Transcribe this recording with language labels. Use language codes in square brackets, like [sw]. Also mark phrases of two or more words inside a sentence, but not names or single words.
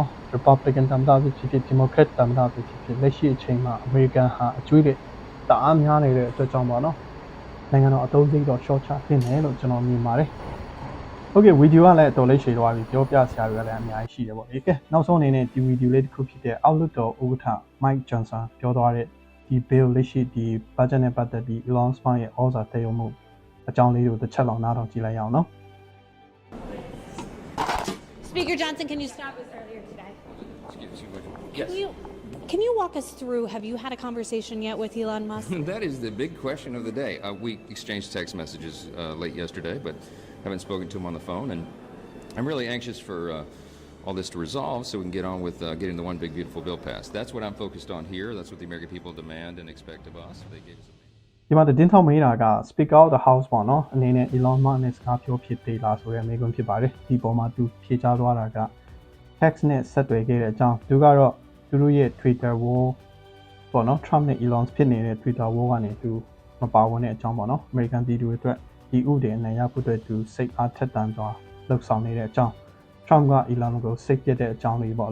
[my] ။ Republican သမ္မတဖြစ်ဖြစ် Democrat သမ္မတဖြစ်ဖြစ်လက်ရှိအချိန်မှာ American ဟာအကျွေးတွေတအားများနေတဲ့အတွက်ကြောင့်ပေါ့နော်။နိုင်ငံတော်အသုံးစရိတ်တော့ short ချဖြစ်နေလို့ကျွန်တော်မြင်ပါတယ်။ Okay ဗီဒီယိုကလည်းတော်လေးရှည်သွားပြီပြောပြစရာတွေကလည်းအများကြီးရှိတယ်ပေါ့လေ။ကဲနောက်ဆုံးအနေနဲ့ဒီဗီဒီယိုလေးတစ်ခုဖြစ်တဲ့အောက်လွှတ်တော်ဥက္ကဋ္ဌ Mike Johnson ပြောသွားတဲ့ဒီ bill လက်ရှိဒီ budget နဲ့ပတ်သက်ပြီး Elon Musk ရဲ့ဩဇာတက်ရောက်မှုအကြောင်းလေးတွေကိုတစ်ချက်လောက်နားထောင်ကြည့်လိုက်ရအောင်နော် [en] Speaker Johnson, can you stop us earlier today? Yes. Can you walk us through, have you had a conversation yet with Elon Musk? That is the big question of the day. We exchanged text messages late yesterday, but haven't spoken to him on the phone. And I'm really anxious for all this to resolve so we can get on with getting the one big beautiful bill passed. That's what I'm focused on here. That's what the American people demand and expect of us. They gave us a [my] ဒီမှာတင်းထောက်မေးတာက [en] Speaker of the House [my] ပေါ့နော်အနေနဲ့ Elon Musk နဲ့စကားပြောဖြစ်သေးလားဆိုတဲ့မေးခွန်းဖြစ်ပါတယ်ဒီပေါ်မှာသူဖြေကြားသွားတာက text နဲ့ဆက်သွယ်ခဲ့တဲ့အကြောင်းသူကတော့သူတို့ရဲ့ Twitter wall ပေါ့နော် Trump နဲ့ Elon ဖြစ်နေတဲ့ Twitter wall ကနေသူမပါဝင်တဲ့အကြောင်းပေါ့နော် American ပြည်သူတွေအတွက်ဒီဥဒေအနိုင်ရဖို့အတွက်သူစိတ်အားထက်သန်စွာလှုပ်ဆောင်နေတဲ့အကြောင်း Trump က Elon ကိုစိတ်ပြတ်တဲ့အကြောင်းလေးပေါ့